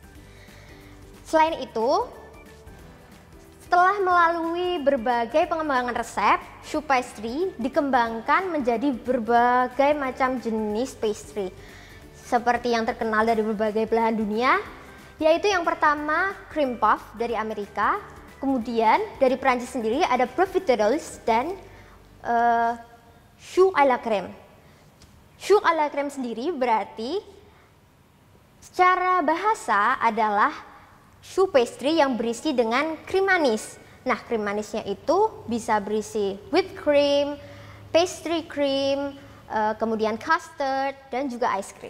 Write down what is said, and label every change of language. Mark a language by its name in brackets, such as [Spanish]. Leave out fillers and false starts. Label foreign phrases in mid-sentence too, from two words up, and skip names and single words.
[Indonesian] Selain itu, setelah melalui berbagai pengembangan resep, [English] choux pastry [Indonesian] dikembangkan menjadi berbagai macam jenis pastry. Seperti yang terkenal dari berbagai belahan dunia, yaitu yang pertama [English] cream puff [Indonesian] dari Amerika, kemudian dari Prancis sendiri ada profiteroles dan [French] choux à la crème. Choux à la crème [Indonesian] sendiri berarti secara bahasa adalah [English] choux pastry [Indonesian] yang berisi dengan krim manis. Nah, krim manisnya itu bisa berisi [English] whipped cream, pastry cream, [Indonesian] kemudian custard, dan juga [English] ice cream.